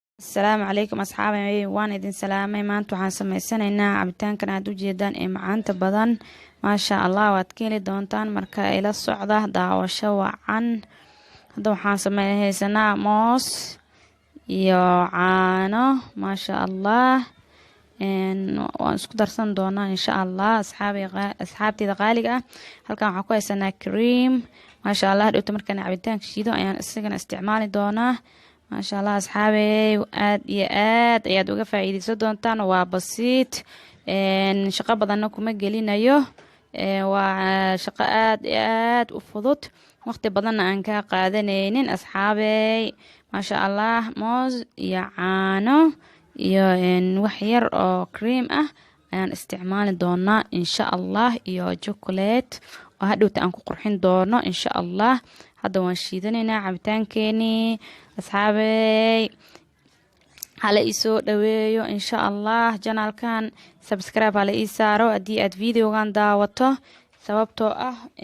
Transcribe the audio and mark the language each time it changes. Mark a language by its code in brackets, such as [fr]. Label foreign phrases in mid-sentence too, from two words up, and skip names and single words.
[ar] السلام عليكم أصحابي [so] waan idin salaamay maanta waxaan sameysanaynaa cabitaankan aad u jeedaan ee macaanta badan [ar] ما شاء الله [so] waad ka heli doontaan marka ila socda daawasho wacan hadda waxaan sameysanaa moos iyo caano [ar] ما شاء الله [so] waan isku darsan doonaa [ar] إن شاء الله [so] asxaabtayda qaaliga ah halkan waxaan ku haysanaa cream [ar] ما شاء الله [so] dhowto markaan cabitaanka shiido ayaan isagana isticmaali doonaa [ar] ما شاء الله أصحابي [so] aad ayaad uga faa'iideysan doontaan waa basiit shaqo badanna kuma gelinayo waa shaqo aad u fudud waqti badanna aan ka qaadanaynin asxaabey [ar] ما شاء الله [so] moos iyo caano iyo wax yar oo cream ah ayaan isticmaali doonaa [ar] إن شاء الله [so] iyo chocolate oo hadhowta aan ku qurxin doono [ar] إن شاء الله [so] hadda waan shiidanaynaa cabitaankeeni asxaabey hala isoo dhaweeyo [ar] إن شاء الله [so] janaalkan subscribe hala ii saaro haddii aad videogan daawato sababtoo ah